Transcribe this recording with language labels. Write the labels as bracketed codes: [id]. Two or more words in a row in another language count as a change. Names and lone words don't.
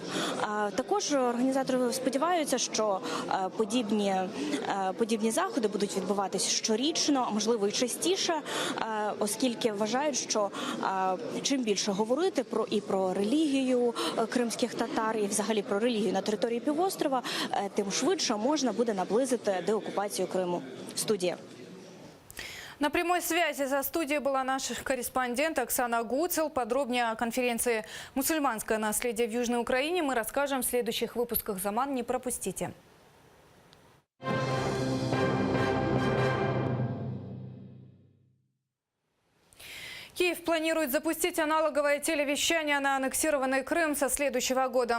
[uk] Також організатори сподіваються, що подібні заходи будуть відбуватися щорічно, а можливо і частіше, оскільки вважають, що чим більше говорити про релігію кримських татар і взагалі про релігію на території півострова, тим швидше можна буде наблизити деокупацію Криму. Студія. [ru] На прямой связи за студией была наш корреспондент Оксана Гуцел. Подробнее о конференции «Мусульманское наследие в Южной Украине» мы расскажем в следующих выпусках. Заман, не пропустите. Киев планирует запустить аналоговое телевещание на аннексированный Крым со следующего года.